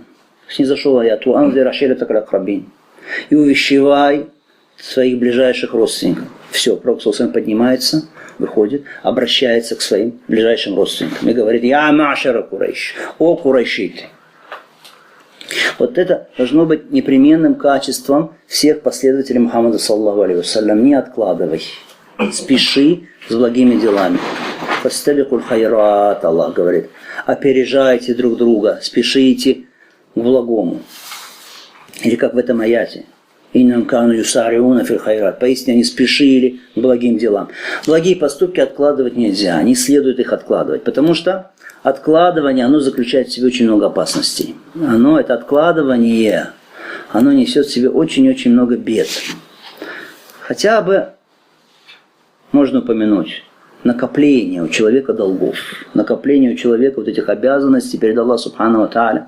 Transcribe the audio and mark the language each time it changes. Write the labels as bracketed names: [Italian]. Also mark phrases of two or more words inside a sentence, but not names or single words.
[Russian] Снизошел аят: [Arabic] «أنذر عشيرتك الأقربين». [Russian] И увещевай своих ближайших родственников. Все, пророк саллаллаху поднимается, выходит, обращается к своим ближайшим родственникам и говорит: [Arabic] «يا معشر قريش, [Russian] о курайшиты». Вот это должно быть непременным качеством всех последователей Мухаммада [Arabic] صلى الله عليه وسلم. [Russian] Не откладывай, спеши с благими делами. [Arabic] «فاستبقوا الخيرات», [Russian] Аллах говорит, опережайте друг друга, спешите к благому. Или как в этом аяте: [Arabic] «إنهم كانوا يسارعون في الخيرات». [Russian] Поистине они спешили к благим делам. Благие поступки откладывать нельзя, не следует их откладывать, потому что откладывание, оно заключает в себе очень много опасностей. Это откладывание, оно несет в себе очень-очень много бед. Хотя бы можно упомянуть накопление у человека долгов, накопление у человека вот этих обязанностей перед Аллахом [Arabic] سبحانه وتعالى.